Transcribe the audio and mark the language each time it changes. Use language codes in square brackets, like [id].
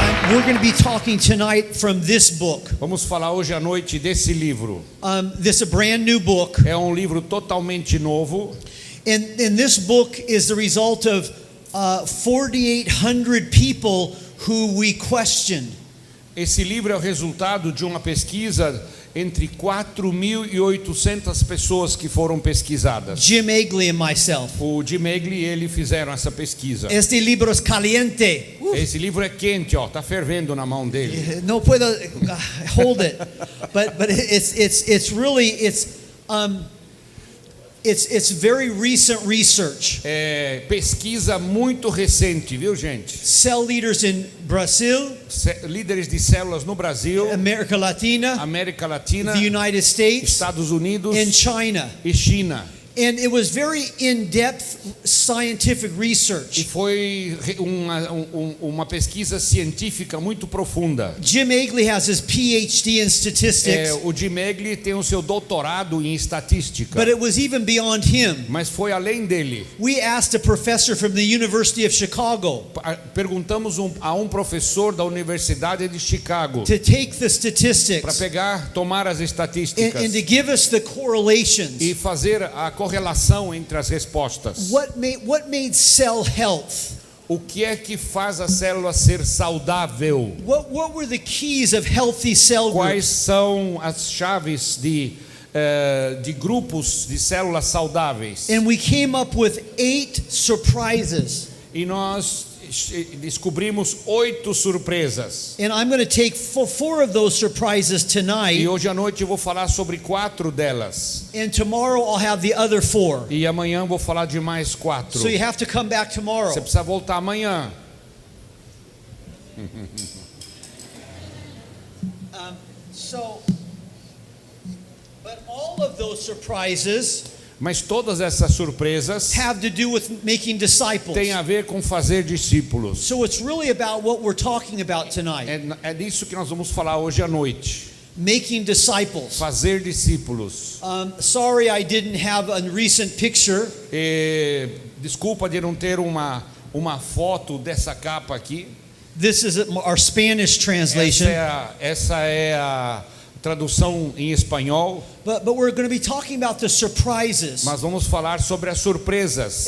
[en] We're going to be talking tonight from this book. [pt] Vamos falar hoje à noite desse livro. [en] This is a brand new book. [pt] É um livro totalmente novo. [en] And this book is the result of 4,800 people who we questioned. [pt] Esse livro é o resultado de uma pesquisa entre 4.800 pessoas que foram pesquisadas. [en] Jim Egley and myself. [pt] O Jim Egley e ele fizeram essa pesquisa. [es] Este libro es caliente. [pt] Esse livro é quente, ó, tá fervendo na mão dele. [es] No puedo [en] hold it, but it's really it's very recent research. [pt] É pesquisa muito recente, viu, gente? [en] Cell leaders in Brazil, [pt] Líderes de células no Brasil, [en] América Latina, [pt] América Latina, [en] the United States, [pt] Estados Unidos [en] and China. [pt] e China. [en] And it was very in-depth scientific [pt] E [en] research. [pt] foi uma pesquisa científica muito profunda. [en] Jim Egley has his PhD in statistics, [pt] O Jim Egley tem o seu doutorado em estatística, [en] but it was even beyond him. [pt] mas foi além dele. [en] We asked a professor from the University of Chicago [pt] Perguntamos a um professor da Universidade de Chicago [en] to take the [pt] para [en] statistics [pt] tomar as estatísticas [en] and to give us the correlations. [pt] e fazer a correlação entre as respostas. [en] What made cell health? [pt] O que é que faz a célula ser saudável? [en] What were the keys of healthy cell [pt] Quais [en] groups? [pt] são as chaves de grupos de células saudáveis? [en] And we came up with 8 surprises. [pt] E nós descobrimos 8 surpresas. [en] And I'm going to take 4 of those surprises tonight. [pt] E hoje à noite eu vou falar sobre 4 delas. [en] And tomorrow I'll have the other 4. [pt] E amanhã eu vou falar de mais 4. [en] So you have to come back tomorrow. [pt] Você precisa voltar amanhã. [en] But all of those surprises [pt] Mas todas essas surpresas [en] have to do with making disciples. [pt] têm a ver com fazer discípulos. [en] So it's really about what we're talking about tonight. [pt] É disso que nós vamos falar hoje à noite. [en] Making disciples. [pt] Fazer discípulos. [en] Sorry I didn't have a recent picture. [pt] Desculpa de não ter uma foto dessa capa aqui. [en] This is our Spanish translation. [pt] Essa é a tradução em espanhol, [en] but we're going to be talking about the surprises. [pt] mas vamos falar sobre as surpresas.